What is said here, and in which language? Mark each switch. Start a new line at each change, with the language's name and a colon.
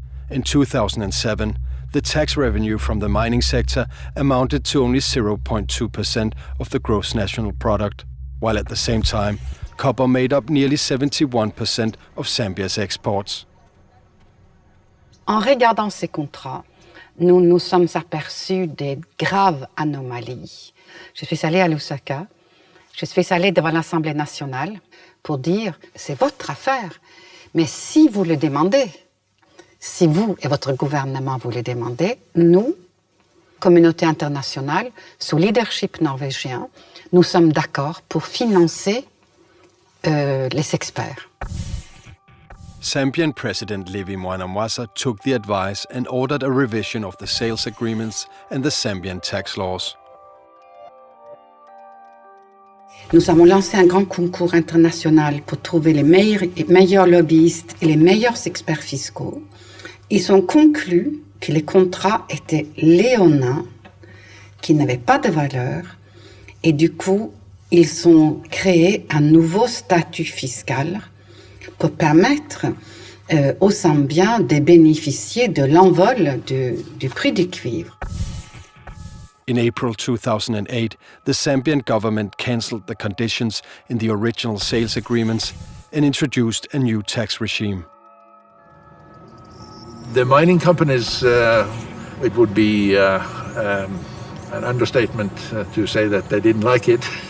English: In 2007, the tax revenue from the mining sector amounted to only 0.2% of the gross national product, while at the same time, copper made up nearly 71% of Zambia's exports.
French: En regardant ces contrats, nous nous sommes aperçus des graves anomalies. Je suis allée à Lusaka, je suis allée devant l'Assemblée nationale pour dire « c'est votre affaire, mais si vous le demandez, si vous et votre gouvernement vous le demandez, nous, communauté internationale, sous leadership norvégien, nous sommes d'accord pour financer les experts. »
English: Zambian President Levi Mwanawasa took the advice and ordered a revision of the sales agreements and the Zambian tax laws.
French: Nous avons lancé un grand concours international pour trouver les meilleurs lobbyistes et les meilleurs experts fiscaux. Ils ont conclu que les contrats étaient léonins, qui n'avaient pas de valeur, et du coup, ils ont créé un nouveau statut fiscal pour permettre aux Zambiens de bénéficier de l'envol du prix du cuivre.
English: In April 2008, the Zambian government cancelled the conditions in the original sales agreements and introduced a new tax regime. The mining companies, it would be an understatement to say that they didn't like it.